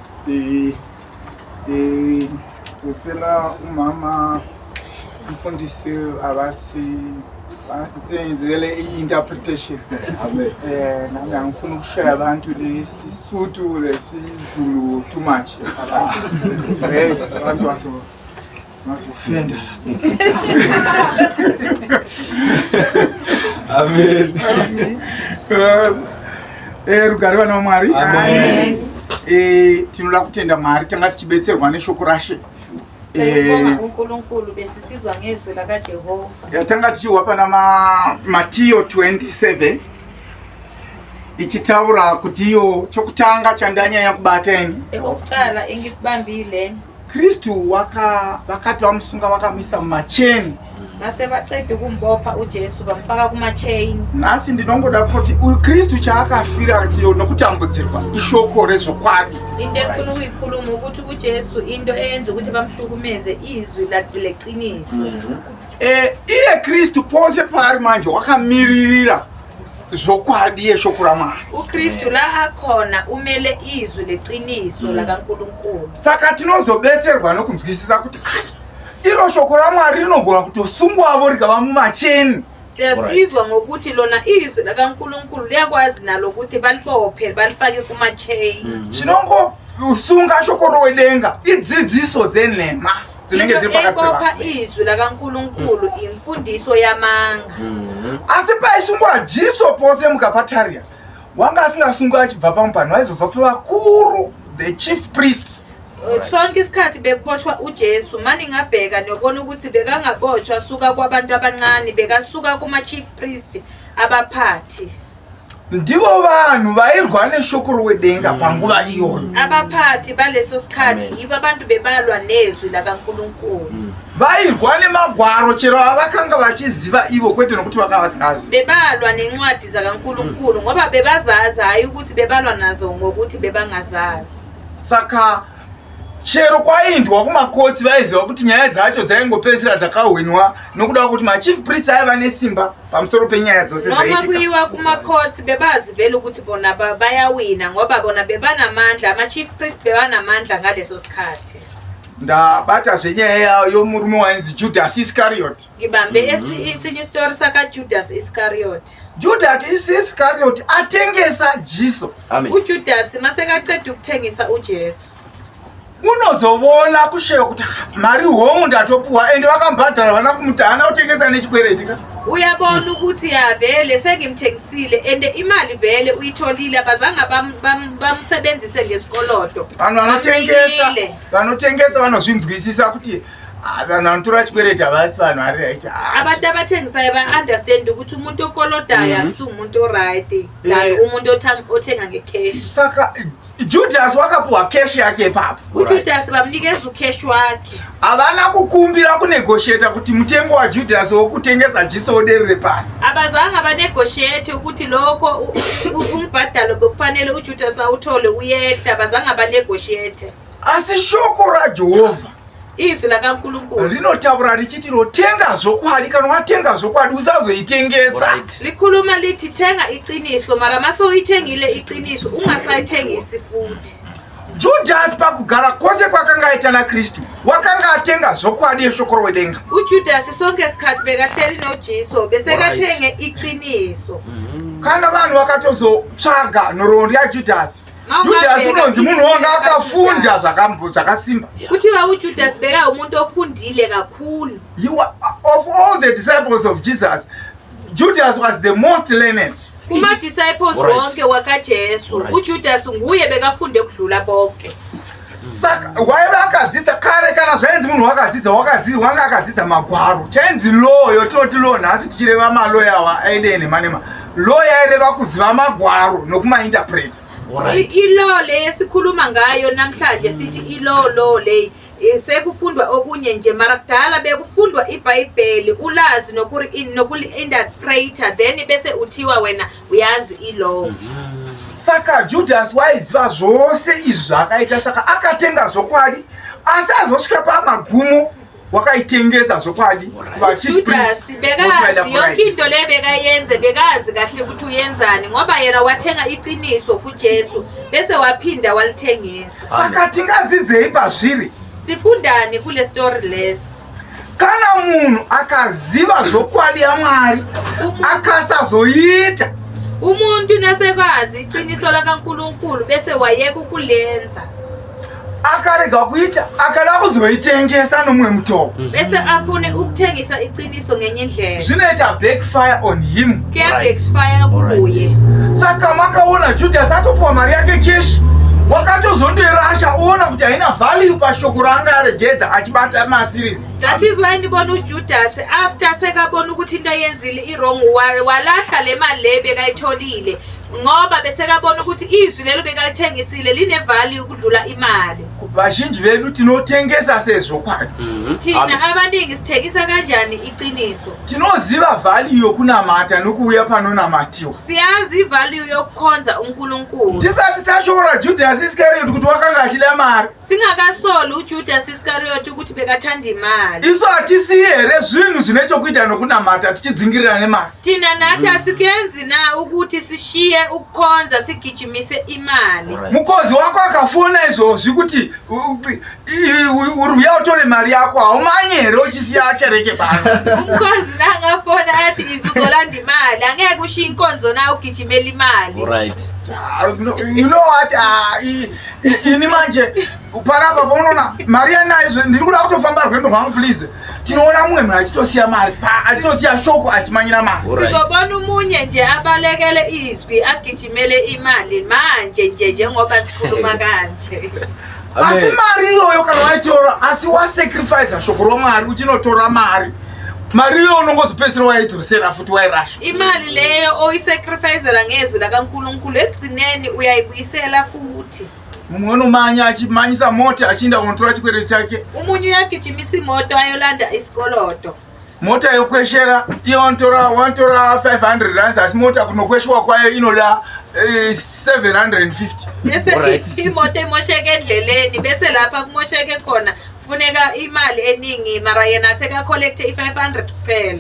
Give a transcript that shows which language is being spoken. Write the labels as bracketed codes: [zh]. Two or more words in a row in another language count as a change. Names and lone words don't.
[nd] Socela umama umfundisi abasi basenzele interpretation. Amen. Nami ngifuna ukushaya abantu lesisuthu lesizulu [en] too much. [nd] Abantu masofenda. Amen. [sn] Rugare vana vaMwari. Amen. Tinoda kutenda Mwari tanga tichibetserwa neshoko rashe. [nd] uNkulunkulu besisizwa ngezwi lakaJehova. [sn] Tanga tichihwa pana Matthew 27 ichitaura kuti iyo chokutanga chandanyanya kubata ini. [nd] Ekokuqala engikubambile [sn] Kristu vakati vamusunga vakamisa mumacheni. [nd] Nase baqeda ukumbopha uJesu bamfaka kuma chain. [sn] Nasi ndinongoda kuti uyu Kristu chaakafira nokutambudzirwa ishoko rezvokwadi. [nd] Into ekufuna ukuyikhuluma ukuthi uJesu into eyenza ukuthi bamhlukumeze izwi leqiniso. [sn] Iye Kristu pose pari manje wakamiririra zvokwadi yeshoko raMwari. [nd] uKristu la akhona umele izwi leqiniso lakaNkulunkulu. [sn] Saka tinozobetserwa nokunzwisisa kuti iro shoko raMwari rinogona kutosungwa avo rikava mumacheni. [nd] Siyasizwa ngokuthi lona izwi lakaNkulunkulu liyakwazi nalo ukuthi balibophe balifake kuma chain. [sn] Chinongo usunga shoko rowedenga idzidziso dzenhema dzinenge dziri pakati pevanhu. [nd] Izwi lakaNkulunkulu imfundiso yamanga. [sn] Asi paisungwa Jesu pose mukapataria wanga asingasungwa achibva pamupani waizobva pavakuru [en] the chief priests. [nd] Sonke isikhathi bekubotshwa uJesu mani ngabheka nobona ukuthi bekangabotshwa suka kwabantu abancane bekasuka kuma [en] chief priest [nd] abaphathi. [sn] Ndivo vanhu vairwa neshoko rowedenga panguva iyoyo. [nd] Abaphathi baleso sikhathi yibo abantu bebalwa nezwi lakaNkulunkulu. [sn] Vairwa nemagwaro chero avakanga vachiziva ivo kwete nokuti vakanga vasingazi. [nd] Bebalwa nencwadi zakaNkulunkulu ngoba bebazazi hayi ukuthi bebalwa nazo ngokuthi bebangazazi. [sn] Saka chero kwaindwa kumakotsi vaiziva kuti nyaya dzacho dzaingopedzisira dzakahwinwa nokuda kuti [en] machief priest [sn] aiva nesimba pamusoro penyaya dzose dzaitika. [nd] Noma kuyiwa kumakotsi bebazi vele ukuthi bona bayawina ngoba bona bebanamandla [en] ama-chief priest [nd] bebanamandla ngaleso sikhathi. [sn] Ndabata zvenyaya yomurume wainzi Judas Iscariot. [nd] Ngibambe esinye isitori sakaJudas Iscariot. [sn] Judas Iscariot atengesa Jesu. [nd] uJudas masekaqeda ukuthengisa uJesu [sn] unozobona kusheya kuti mari homu ndatopuwa ende vakambhadhara vana kumuti hana kutengesa nechikwereti ka. [nd] Uyabona ukuthi ya vele sengimthengisile ende imali vele uyitholile abazanga bamsebenzise ngesikolodo. [sn] Vanhu vanotengesa vanozvinzwisisa kuti vanhu vanotora chikwereti havasi vanhu vari right. [nd] Abantu abathengisayo ba-understand ukuthi umuntu okolodayo akusi umuntu oright than umuntu othenga ngecash. [sn] Saka Judas wakapuwa cash yake ipapo. [nd] uJudas bamnikeza ucash wakhe. [sn] Havana kukumbira kunegotiate kuti mutengo waJudas wokutengesa Jesu uderere pasi. [nd] Abazanga banegotiate ukuthi lokho umbhadalo bekufanele uJudas awuthole uyehla abazanga banegotiate. [sn] asi shoko raJehovha [nd] izwi lakaNkulunkulu [sn] rinotaura richiti rotenga zvokwadi, kana watenga zvokwadi usazoitengesa. [nd] likhuluma lithi thenga iqiniso mara masoyithengile iqiniso ungasayithengisi futhi. [sn] Judas pakugara kwose kwakanga aita naKristu wakanga atenga zvokwadi yeshoko rowedenga. [nd] uJudas sonke isikhathi bekahleli noJesu besekathenge iqiniso. [sn] Kana vanhu vakatozotsvaga nhoroondo yaJudas, Judas unonzi munhu wanga akafunda zvakasimba. [nd] kuthiwa uJudas beka umuntu ofundile kakhulu. [en] Of all the disciples of Jesus, Judas was the most learned. [nd] kuma-disciples wonke wakaJesu uJudas nguye bekafunde ukudlula bonke. [sn] Saka waive akadzidza kare, kana zvainzi munhu wanga akadzidza magwaro, chainzi law yotinoti law nhasi tichireva maloya awa aide nemanema. Law yaireva kuziva magwaro nokumainterpreta. [nd] ilo le esikhuluma ngayo namhlanje sithi ilo le sekufundwa okunye nje mara kudala bekufundwa iBhayibheli ulazi nokuli-interpreta then bese uthiwa wena uyazi ilo. [sn] Saka Judas waiziva zvose izvi zvakaita, saka akatenga zvokwadi asi azosvika pamagumo wakaitengesa zvokwadi. [nd] Judas bekazi yonke into le bekayenze bekazi kahle ukuthi uyenzani ngoba yena wathenga iqiniso kuJesu bese waphinda walithengisa. [sn] Saka tingadzidzei pazviri? [nd] Sifundani kule story lesi? [sn] Kana munhu akaziva zvokwadi yaMwari akasazoita, [nd] umuntu nasekwazi iqiniso lakaNkulunkulu bese wayeka ukulenza, [sn] akarega kuita, akada kuzoitengesa nomwe mutobo, [nd] bese afune ukuthengisa iqiniso ngenye indlela, [sn] zvinoita [en] backfire on him. [nd] backfire kuye. [sn] Saka makaona Judas atopuwa mari yake keshi, wakatozondoirasha oona kuti haina value pashoko raanga aregedza achibata masirivhi. [en] That is why [nd] ndibona uJudas after sekabona ukuthi into ayenzile iwrong walahla le mali le bekayitholile ngoba besekabona ukuthi izwi lelo bekalithengisile line value ukudlula imali. [sn] Vazhinji vedu tinotengesa sezvokwadi. [nd] Thina abaningi sithengisa kanjani iqiniso? [sn] Tinoziva value yokunamata nokuuya panonamatiwa. [nd] Siyazi ivalue yokukhonza uNkulunkulu. [sn] Tisati tashora Judas Iscariot kuti wakanga achida mari. [nd] Singakasoli uJudas Iscariot ukuthi bekathanda imali. [sn] Isu hatisiyi here zvinhu zvine chokuita nokunamata tichidzingirira nemari. [nd] Tina nathi asikuyenzi na ukuthi sishiye ukukhonza sigijimise imali. [sn] Mukozi wako akafona izvozvi kuti uruya utore mari yako haumanyi here uchisiya kereke pano. [nd] Mukozi nangafona athi izuzolanda imali angeke ushiye inkonzo na ugijimela imali. [en] You know what, [sn] ini manje panapa paunona mari yanayo ndiri kuda kutofamba rwendo rwangu please. Tinoona mumwe munhu achitosiya mari achitosiya shoko achimanyira mari. [nd] Sizobona umunye nje abalekele izwi agijimele imali manje nje ngoba sikhuluma kanje. [sn] Asi mari iyoyo kana waitora asi wasacrifice shoko roMwari uchinotora mari iyo unongozipedzisira waidzosera futi wairasha. [nd] Imali leyo oyisacrificela ngezwi lakaNkulunkulu ekugcineni uyayibuyisela futhi. [sn] Mumwe unomanya achimanyisa mota achienda kunotora chikwere chake. [nd] Umunye uyagijimisa imoto ayolanda isikoloto. [sn] Mota yokweshera iyo wantora 500 rands asi mota kunokweshwa kwayo inoda 750. [nd] Bese imoto imosheke endleleni bese lapha kumosheke khona kufuneka imali eningi mara yena aseka-collecte i-500 kuphela.